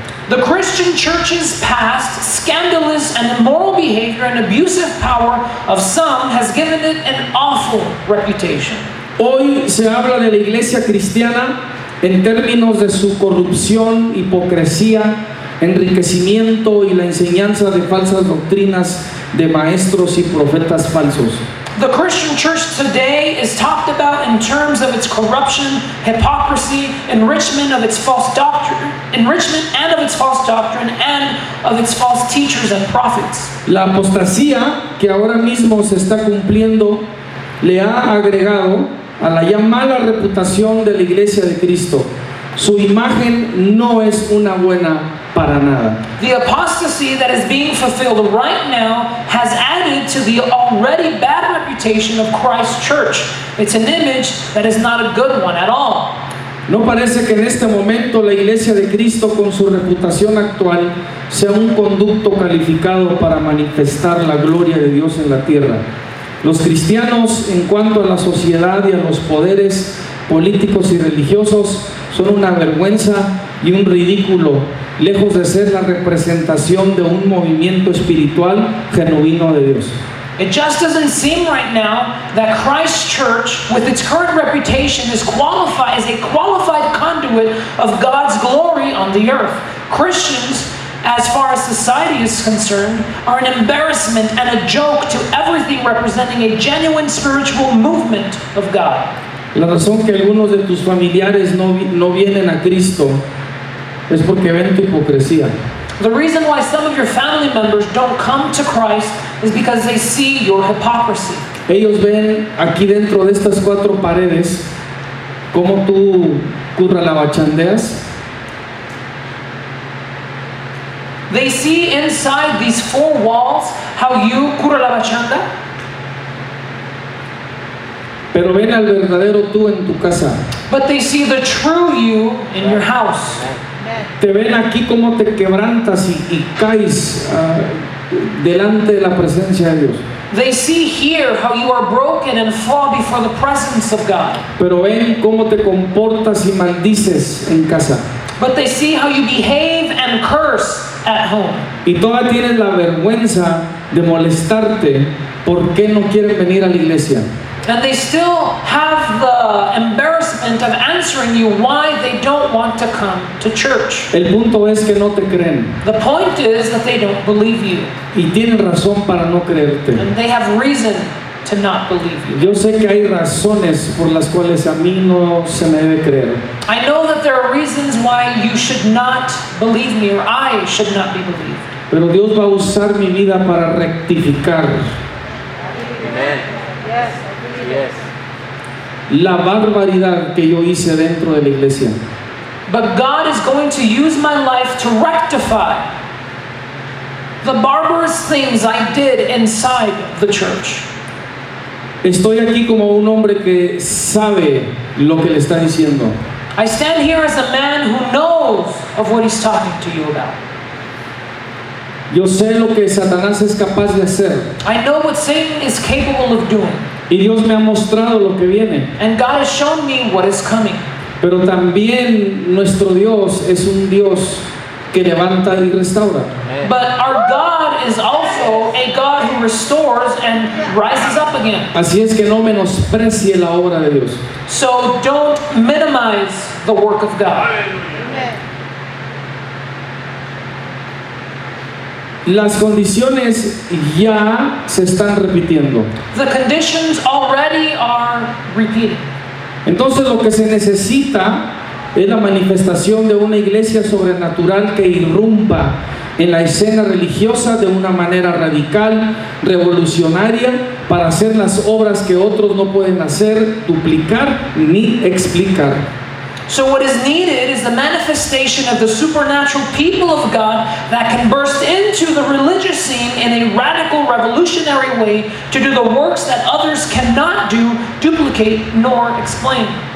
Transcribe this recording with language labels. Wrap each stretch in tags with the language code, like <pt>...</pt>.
<en>The Christian church's past, scandalous and immoral behavior and abusive power of some has given it an awful reputation.</en> <es>Hoy se habla de la iglesia cristiana en términos de su corrupción, hipocresía, enriquecimiento y la enseñanza de falsas doctrinas de maestros y profetas falsos.</es> <en>The Christian church today is talked about in terms of its corruption, hypocrisy, enrichment and of its false doctrine, and of its false teachers and prophets.</en> <es>La apostasía que ahora mismo se está cumpliendo le ha agregado a la ya mala reputación de la iglesia de Cristo. Su imagen no es una buena para nada.</es> <en>The apostasy that is being fulfilled right now has added to the already bad reputation of Christ's church. It's an image that is not a good one at all.</en> <es>No parece que en este momento la iglesia de Cristo con su reputación actual sea un conducto calificado para manifestar la gloria de Dios en la tierra. Los cristianos, en cuanto a la sociedad y a los poderes políticos y religiosos, son una vergüenza y un ridículo, lejos de ser la representación de un movimiento espiritual genuino de Dios.</es> <en>It just doesn't seem right now that Christ's church, with its current reputation, is qualified as a qualified conduit of God's glory on the earth. Christians, as far as society is concerned, are an embarrassment and a joke to everything representing a genuine spiritual movement of God.</en> <es>La razón que algunos de tus familiares no vienen a Cristo es porque ven tu hipocresía.</es> <en>The reason why some of your family members don't come to Christ is because they see your hypocrisy.</en> <es>Ellos ven aquí dentro de estas cuatro paredes cómo tú curralabachandeas.</es> <en>They see inside these four walls how you curalabachanda,</en> <es>Pero ven al verdadero tú en tu casa.</es> <en>but they see the true you in your house. Amen.</en> <es>Te ven aquí cómo te quebrantas y caes delante de la presencia de Dios.</es> <en>They see here how you are broken and fall before the presence of God.</en> <es>Pero ven cómo te comportas y maldices en casa.</es> <en>But they see how you behave and curse at home.</en> <es>Y todavía tienes la vergüenza de molestarte por qué no quieren venir a la iglesia.</es> <en>And they still have the embarrassment of answering you why they don't want to come to church.</en> <es>El punto es que no te creen.</es> <en>The point is that they don't believe you.</en> <es>Y tienen razón para no creerte.</es> <en>And they have reason to not believe you.</en> <es>Yo sé que hay razones por las cuales a mí no se me debe creer.</es> <en>I know that there are reasons why you should not believe me, or I should not be believed.</en> <es>Pero Dios va a usar mi vida para rectificar Amen.</es> <en>Yes, I believe it. Yes.</en> <es>la barbaridad que yo hice dentro de la iglesia.</es> <en>But God is going to use my life to rectify the barbarous things I did inside the church.</en> <es>Estoy aquí como un hombre que sabe lo que le está diciendo.</es> <en>I stand here as a man who knows of what he's talking to you about.</en> <es>Yo sé lo que Satanás es capaz de hacer.</es> <en>I know what Satan is capable of doing.</en> <es>Y Dios me ha mostrado lo que viene.</es> <en>And God has shown me what is coming.</en> <es>Pero también nuestro Dios es un Dios que levanta y restaura. Amen.</es> <en>But our God is also a God who restores and rises up again.</en> <es>Así es que no menosprecie la obra de Dios.</es> <en>So don't minimize the work of God. Amen.</en> <es>Las condiciones ya se están repitiendo.</es> <en>The conditions already are repeating.</en> <es>Entonces lo que se necesita es la manifestación de una iglesia sobrenatural que irrumpa en la escena religiosa de una manera radical, revolucionaria, para hacer las obras que otros no pueden hacer, duplicar ni explicar.</es> <en>So what is needed is the manifestation of the supernatural people of God that can burst into the religious scene in a radical, revolutionary way to do the works that others cannot do, duplicate, nor explain.</en>